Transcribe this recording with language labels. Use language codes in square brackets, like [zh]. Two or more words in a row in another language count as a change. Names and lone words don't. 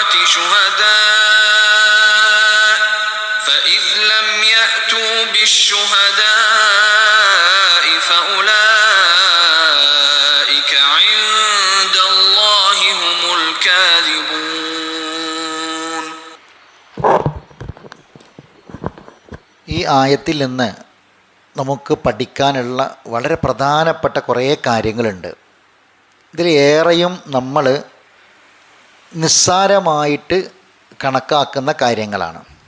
[ar] شهداء فإذ لم يأتوا بالشهداء فأولئك عند الله هم الكاذبون. [ml] ഈ ആയത്തിൽ നിന്ന് നമുക്ക് പഠിക്കാനുള്ള വളരെ പ്രധാനപ്പെട്ട കുറേ കാര്യങ്ങളുണ്ട്. ഇതിലേറെയും നമ്മൾ നിസ്സാരമായിട്ട് കണക്കാക്കുന്ന കാര്യങ്ങളാണ്.